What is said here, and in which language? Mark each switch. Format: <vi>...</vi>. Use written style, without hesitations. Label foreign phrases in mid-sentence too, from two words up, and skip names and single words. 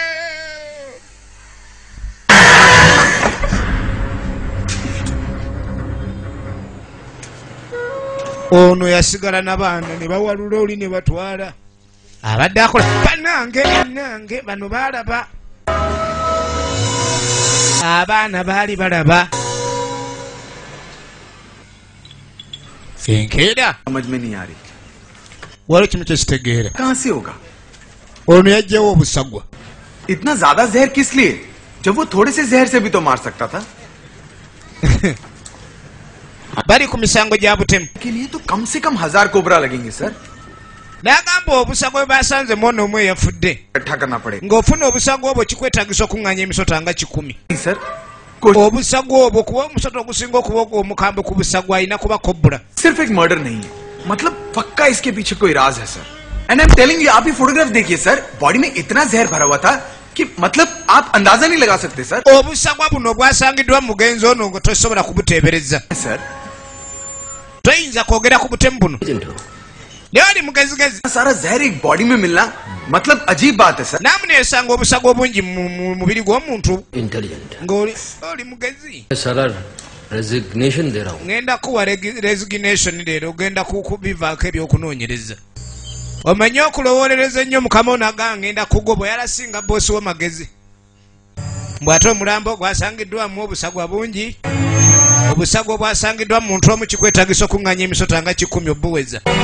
<lg>Ono yasigala n'abaana ne bawalula oli ne batwala. Abadde akola bannange bano baalaba. Abaana baali balaba. Enkeera</lg> <hi>समझ में नहीं आ रही</hi> <lg>waliwo kimu kyekitegeera.</lg> <hi>कहां से होगा</hi> <lg>Ono yaggyewo obusagwa.</lg> <hi>इतना ज्यादा जहर किस लिए जब वो थोड़े से जहर से भी तो मार सकता था</hi> <lg>Bali ku misango gya butemu.</lg> <hi>के लिए तो कम से कम 1000 कोबरा लगेंगे सर</hi> <lg>N'agamba obusagwa bwe basanze mwana omu eyafudde.</lg> <hi>इकट्ठा करना पड़ेगा</hi> <lg>Ng'ofuna obusagwa obwo kikwetaagisa okuŋŋaanya emisota nga 10.</lg> <hi>सर कुछ</hi> <lg>Obusagwa obwo kuba omusota ogusinga okuba omukambwe ku busagwa alina kuba kobbula.</lg> <hi>सिर्फ एक मर्डर नहीं है मतलब पक्का इसके पीछे कोई राज है सर</hi> <en>and I am telling you</en> <hi>आप ही फोटोग्राफ देखिए सर बॉडी में इतना जहर भरा हुआ था कि मतलब आप अंदाजा नहीं लगा सकते सर</hi> <lg>Obusagwa buno bwasangiddwa mu mugenzi ono nga tosobola kubuteebereza.</lg> <hi>सर</hi> <lg>Toyinza kwogera ku butemu buno. Naye oli mugezigezi.</lg> <hi>सारा जहर एक बॉडी में मिलना मतलब अजीब बात है सर</hi> <lg>Naamuna esanga obusagwa obungi mu mubiri gw'omuntu</lg> <hi>इंटेलिजेंट</hi> <lg>ng'oli mugezi.</lg> <hi>सारा रेजिग्नेशन दे रहा हूँ</hi> <lg>Ngenda kuwa resignation leero ogenda kubivaako ebyokunoonyereza. Omanye okulowolereza ennyo mukama ono agamba ngenda kugoba yalasinga boosi w'amagezi. Bw'ate omulambo gwasangiddwamu obusagwa bungi. Obusagwa bwasangiddwa mu muntu omu kikwetaagisa okuŋŋaanya emisota nga 10 obuweza.</lg>